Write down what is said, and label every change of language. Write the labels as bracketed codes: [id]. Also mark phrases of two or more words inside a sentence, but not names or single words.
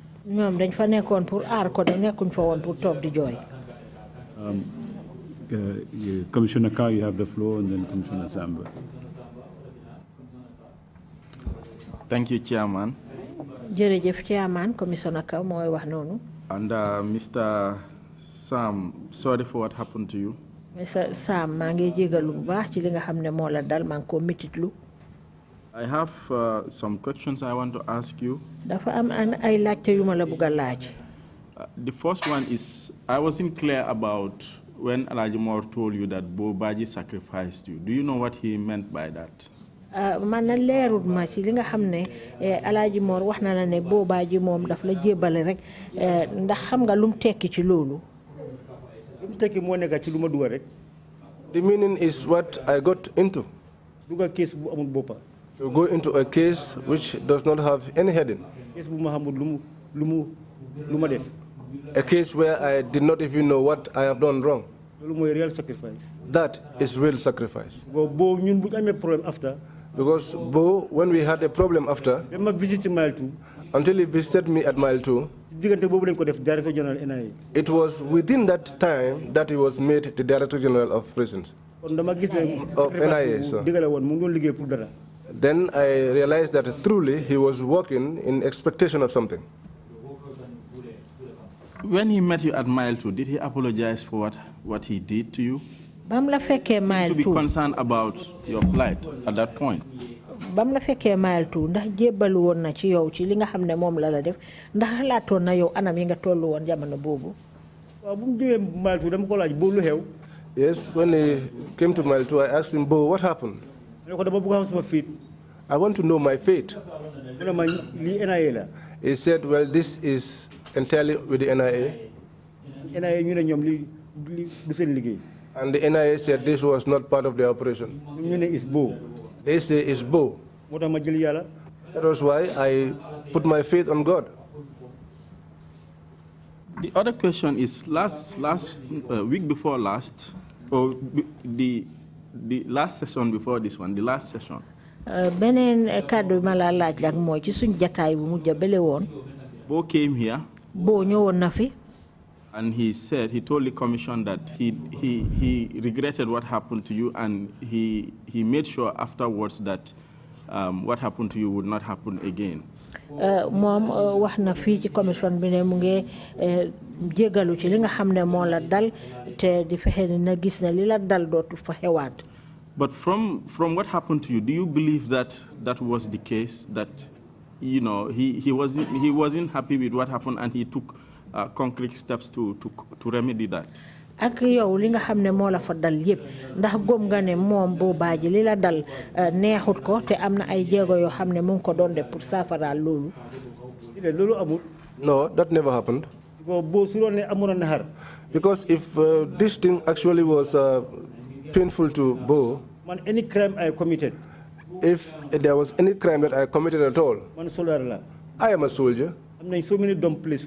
[en] Commissioner Carr, you have the floor, and then Commissioner Samba. Thank you, Chairman. [wo] jërëjëf Chairman Commissioner Kaw mooy wax noonu. [en] And Mr. Sam, sorry for what happened to you. Mr. [wo] Sam maa ngi jégalu bu baax ci li nga xam ne moo la dal maa ngi ko mititlu. [en] I have some questions I want to ask you. [wo] Dafa am ay laajte yu ma la bëgg a laaj. [en] The first one is, I wasn't clear about when Alhaji Mor told you that Bo Baji sacrificed you. Do you know what he meant by that? [wo] Man na leerut ma ci li nga xam ne Alhaji Mor wax na la ne Bo Baji moom daf la jébale rek ndax xam nga lum tekki ci loolu. Lum tekki moo nekk ci lu ma dugal rek. [en] The meaning is what I got into. [wo] Dugal case bu amul boppa. [en] To go into a case which does not have any heading. [wo] Case bu ma xamul lu ma def. [en] A case where I did not even know what I have done wrong. Real sacrifice. That is real sacrifice. [wo] Bo ñun bu amé problème after. [en] Because Bo, when we had a problem after, until he visited me at mile 2, it was within that time that he was made the Director General of Prisons. Of NIA. So. Then I realized that truly he was working in expectation of something. When he met you at mile 2, did he apologize for what he did to you? [wo] Bam la fekke mile 2 [en] to be concerned about your plight at that point. [wo] Bam la fekke mile 2 ndax jébalu won na ci yow ci li nga xamne mom la def ndax xalaaton na yow anam yi nga tollu won jamono bobu. Wa bu mu mile 2 dama ko laaj bo lu xew. [en] Yes, when he came to mile 2, I asked him, Bo, what happened? I want to know my fate. He said, well, this is entirely with the NIA. And the NIA said this was not part of the operation. They say it's Bo. That was why I put my faith on God. The other question is, last week before last, or the last session before this one, the last session. [wo] Benen kàddu ma la laaj lak mooy ci suñ jataay bu mujj bele woon. [en] Bo came here. [wo] Bo ñëwoon na fi. [en] And he told the commission that he regretted what happened to you, and he made sure afterwards that what happened to you would not happen again. [wo] Mom wax na fi ci commission bi ne mu ngi jégalu ci li nga xam ne moo la dal te di fexe na gis na li la dal dootu fa xewaat. [en] But from what happened to you, do you believe that that was the case, that he wasn't happy with what happened and he took concrete steps to remedy that? [wo] Ak yow li nga xam ne moo la fa dal yëpp ndax gom nga ne moom Bo Badji li la dal neexut ko te am na ay jéego yoo xam ne mu ngi ko doon def pour saafaraal loolu. Loolu amul. [en] No, that never happened. Because if this thing actually was painful to Bo, any crime I committed, if there was any crime that I committed at all, I am a soldier. So many dump places.